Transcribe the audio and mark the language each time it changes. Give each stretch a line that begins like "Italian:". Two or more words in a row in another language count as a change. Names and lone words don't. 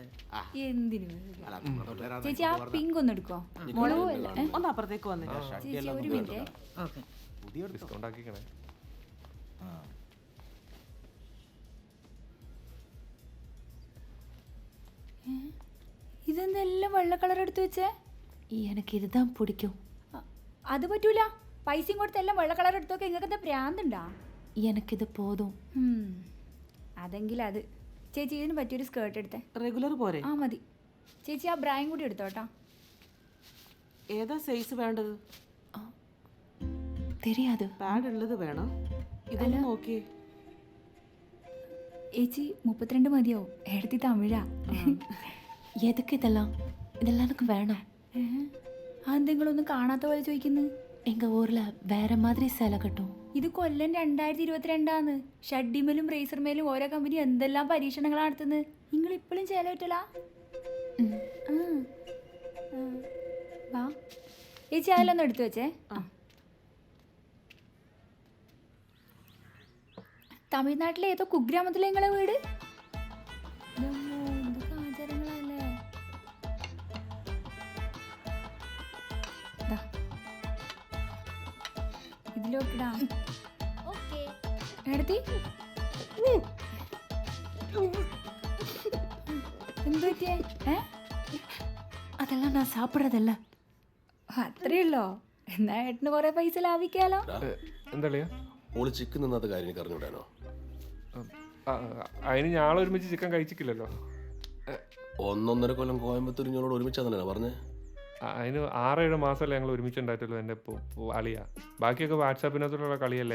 Malayalam: എന്തിനു ചേച്ചി ആ പിങ്ക് ഒന്ന് എടുക്കോ? മുളക് ഒന്ന് അപ്പുറത്തേക്ക് വന്നേ ചേച്ചി ഒരു മിനിറ്റ്. ഓക്കെ, ഡിസ്കൗണ്ട് ആക്കിക്കണേ. ഇതെന്തെല്ലാം വെള്ള കളർ എടുത്തു വെച്ചേ?
Tamil: எனக்கு இதுதான் பிடிக்கும்.
Malayalam: അത് പറ്റൂല. പൈസയും കൊടുത്ത് എല്ലാം വെള്ള കളർ എടുത്തൊക്കെ നിങ്ങൾക്ക് എന്താ പ്രാന്തുണ്ടാ?
Tamil: எனக்கு இது போதுം.
Malayalam: അതെങ്കിൽ അത്. ചേച്ചി ഇതിന് പറ്റിയൊരു സ്കേർട്ട് എടുത്തേ. റെഗുലർ പോരെ? ആ മതി. ചേച്ചി ആ ബ്രായും കൂടി എടുത്തോട്ടാ. ഏതാ സൈസ് വേണ്ടത്?
Tamil: தெரியாது.
Malayalam: പാഡ് ഉള്ളത് വേണം. ഇതെല്ലാം നോക്കിയേ. ചേച്ചി 32 മതിയോ? എടുത്തി തമിഴാ.
Tamil: எதுக்கு இதெல்லாம்? இதெல்லாம் எனக்கு வேணாம்.
Malayalam: അതെന്തെങ്കിലൊന്നും കാണാത്ത പോലെ ചോദിക്കുന്നു.
Tamil: எங்க ஊர்ல வேற மாதிரி சேலை கட்டும்.
Malayalam: ഇത് കൊല്ലം 2022 ഷഡ്ഡിമേലും റേസർമേലും ഓരോ കമ്പനി എന്തെല്ലാം പരീക്ഷണങ്ങളാണ് നടത്തുന്നത്. നിങ്ങൾ ഇപ്പോഴും ചേല പറ്റലാ? വാ ചേച്ചി അതിലൊന്നും എടുത്തു വെച്ചേ. തമിഴ്നാട്ടിലെ ഏതോ കുഗ്രാമത്തിലെ നിങ്ങളെ വീട്? എന്തൊക്കെ ആചാരങ്ങളല്ലേ. ഇതിലോക്കിടാ എടുത്തി. എന്ത് പറ്റിയേ?
Tamil: அதெல்லாம் நான் சாப்பிட்றதில்ல.
Malayalam: അത്രയുള്ളോ? എന്നാ ഏട്ടന് കുറെ പൈസ ലാഭിക്കാലോ. എന്താ ഓള് ചിക്കൻ നിന്നാത്ത കാര്യം എനിക്ക് അറിഞ്ഞുവിടാനോ? അതിന് ഞാളെ ഒരുമിച്ച് ചിക്കൻ കഴിച്ചിട്ടില്ലല്ലോ. 1.5 കൊല്ലം കോയമ്പത്തൂർ ഞങ്ങളോട് ഒരുമിച്ചാന്നല്ലേ പറഞ്ഞേ? അതിന് 6-7 മാസമല്ലേ ഞങ്ങൾ ഒരുമിച്ചുണ്ടായിട്ടുള്ളൂ. എൻ്റെ അളിയ ബാക്കിയൊക്കെ വാട്സാപ്പിനകത്തുള്ള കളിയല്ലായിരുന്നു.